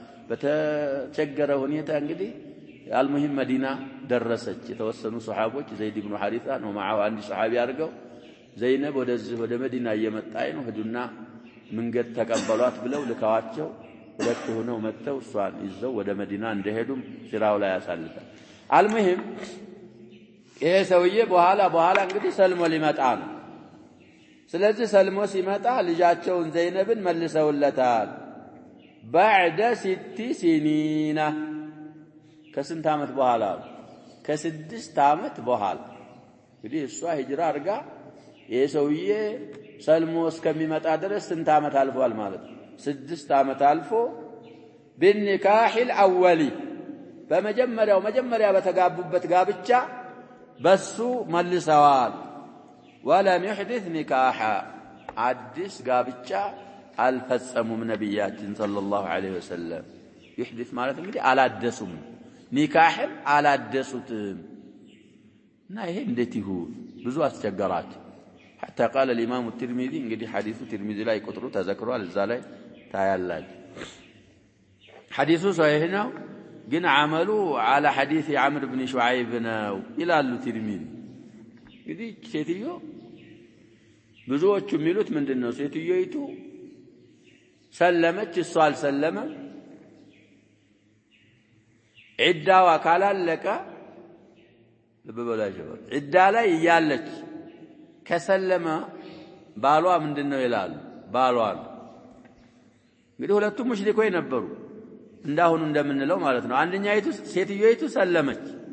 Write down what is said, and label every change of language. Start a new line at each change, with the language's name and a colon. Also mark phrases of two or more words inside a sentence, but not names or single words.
Amharic: በተቸገረ ሁኔታ እንግዲህ አልሙሂም መዲና ደረሰች የተወሰኑ ሱሐቦች ዘይድ ኢብኑ ሐሪሳ ነው ማዓው አንድ ሱሐቢ አድርገው ዘይነብ ወደ መዲና እየመጣች ነው ሂዱና መንገድ ተቀበሏት ብለው ልካዋቸው ሁለት ሆነው መጥተው እሷን ይዘው ወደ መዲና እንደሄዱም ሲራው ላይ ያሳልፋል አልሙሂም ይሄ ሰውዬ በኋላ እንግዲህ ሰልሞ ሊመጣ ነው ስለዚህ ሰልሞ ሲመጣ ልጃቸውን ዘይነብን መልሰውለታል
Arabic: بعد 6 سنين
Amharic: ከስንት ዓመት በኋላ ከ6 ዓመት በኋላ እንግዲህ እሷ ሂጅራ አርጋ ይሄ ሰውዬ ሰልሞ እስከሚመጣ ድረስ ስንት ዓመት አልፏል ማለት ነው 6 ዓመት አልፎ
Arabic: بالنكاح الاولي
Amharic: በመጀመሪያ በተጋቡበት ጋብቻ በሱ መልሰዋል
Arabic: ولم يحدث نكاحا
Amharic: አዲስ ጋብቻ አልፈጸሙም ነብያችን ሰለላሁ
Arabic: عليه وسلم
Amharic: يحدث ማለት እንግዲህ አላደሱም ኒካህን አላደሱትም እና ይሄ እንዴት ይሁን ብዙ አስቸገራቸው
Arabic: حتى قال الإمام الترمذي
Amharic: እንግዲህ ሐዲሱ ትርሚዚ ላይ ቁጥሩ ተዘክሯል እዛ ላይ ታያላችሁ ሐዲሱ ሷሂህ ነው ግን አመሉ
Arabic: على حديث عمرو بن شعيب
Amharic: ነው ይላሉ ትርሚዚ እንግዲህ ሴትዮ ብዙዎቹ የሚሉት ምንድነው ሴትዮይቱ ሰለመች እሷ አልሰለመም ዒዳዋ ካላለቀ ለበበላጀ ዒዳ ላይ ያለች ከሰለመ ባሏ ምንድነው ይላል ባሏ እንግዲህ ሁለቱም ሙሽሪኮች ነበሩ እንዳሁኑ እንደምንለው ማለት ነው አንደኛይቱ ሴትዮይቱ ሰለመች